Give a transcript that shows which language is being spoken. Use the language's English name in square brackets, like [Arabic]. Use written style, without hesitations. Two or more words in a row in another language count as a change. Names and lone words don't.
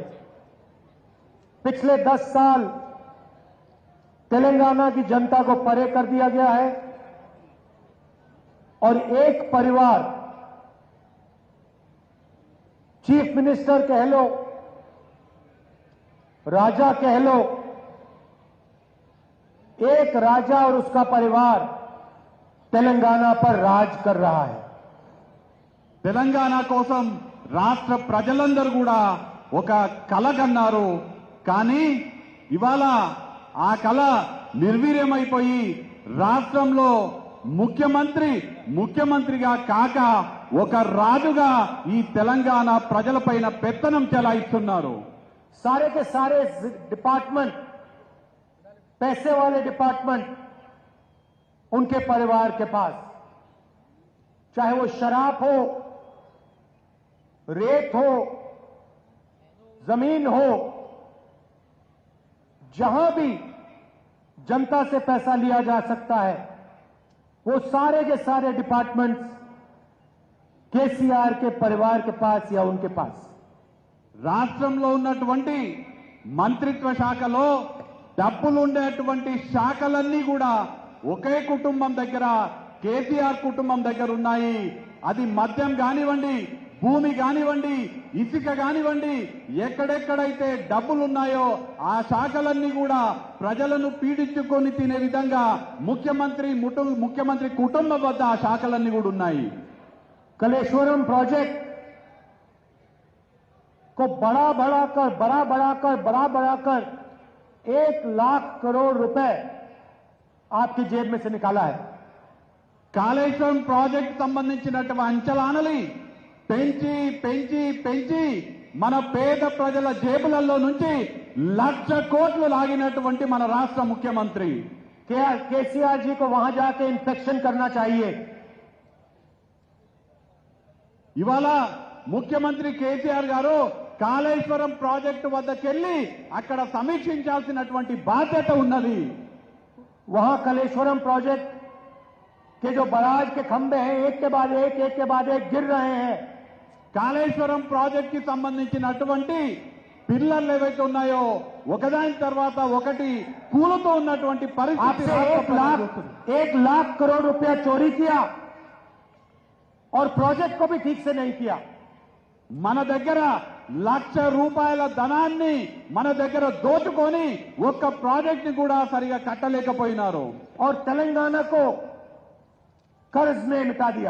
[Hindi] पिछले 10 साल तेलंगाना की जनता को परे कर दिया गया है और एक परिवार, [English] chief minister [Hindi] कह लो, राजा कह लो, एक राजा और उसका परिवार तेलंगाना पर राज कर रहा है। [Telugu] తెలంగాణ కోసం రాష్ట్ర ప్రజలందరూ కూడా ఒక కల కన్నారు। కానీ ఇవాళ ఆ కల నిర్వీర్యమైపోయి రాష్ట్రంలో ముఖ్యమంత్రిగా కాక ఒక రాజుగా ఈ తెలంగాణ ప్రజలపైన పెత్తనం చెలాయిస్తున్నారు। [Hindi] सारे के सारे डिपार्टमेंट, पैसे वाले डिपार्टमेंट उनके परिवार के पास, चाहे वो शराब हो, रेत हो, जमीन हो, जहां भी जनता से पैसा लिया जा सकता है, वो सारे के सारे डिपार्टमेंट्स केसीआर के परिवार के पास या उनके पास। [Telugu] రాష్ట్రంలో ఉన్నటువంటి మంత్రిత్వ శాఖలో డబ్బులు ఉండేటువంటి శాఖలన్నీ కూడా ఒకే కుటుంబం దగ్గర, కేసీఆర్ కుటుంబం దగ్గర ఉన్నాయి। అది మద్యం కానివ్వండి, భూమి కానివ్వండి, ఇసుక కానివ్వండి, ఎక్కడెక్కడైతే డబ్బులున్నాయో ఆ శాఖలన్నీ కూడా ప్రజలను పీడించుకొని తినే విధంగా ముఖ్యమంత్రి కుటుంబం వద్ద ఆ శాఖలన్నీ కూడా ఉన్నాయి। [Hindi] कलेश्वरम प्रोजेक्ट को बड़ा बढ़ाकर 1 लाख करोड़ रुपए आपकी जेब में से निकाला है। [Telugu] కాళేశ్వరం ప్రాజెక్ట్ సంబంధించినటువంటి అంచనాలని పెంచి పెంచి పెంచి మన పేద ప్రజల జేబులలో నుంచి 1,00,000 కోట్లు లాగినటువంటి మన రాష్ట్ర ముఖ్యమంత్రి [Hindi] केसीआर जी को वहां जाके इंस्पेक्शन करना चाहिए। [Telugu] ఇవాళ ముఖ్యమంత్రి కేసీఆర్ గారు కాళేశ్వరం ప్రాజెక్టు వద్దకెళ్లి అక్కడ సమీక్షించాల్సినటువంటి బాధ్యత ఉన్నది। [Hindi] वहां कलेश्वरम प्रोजेक्ट के जो बराज के खंभे हैं, एक के बाद एक गिर रहे हैं। [Telugu] కాళేశ్వరం ప్రాజెక్ట్ కి సంబంధించినటువంటి పిల్లర్లు ఏవైతే ఉన్నాయో ఒకదాని తర్వాత ఒకటి కూలుతూ ఉన్నటువంటి పరిస్థితి। [Hindi] 1 लाख करोड़ रुपया चोरी किया और प्रोजेक्ट को भी ठीक से नहीं किया। [Telugu] మన దగ్గర 1,00,000 రూపాయల ధనాన్ని మన దగ్గర దోచుకొని ఒక్క ప్రాజెక్ట్ ని కూడా సరిగా కట్టలేకపోయినారు। [Hindi] और तेलंगाना को कर्ज में मिटा दिया।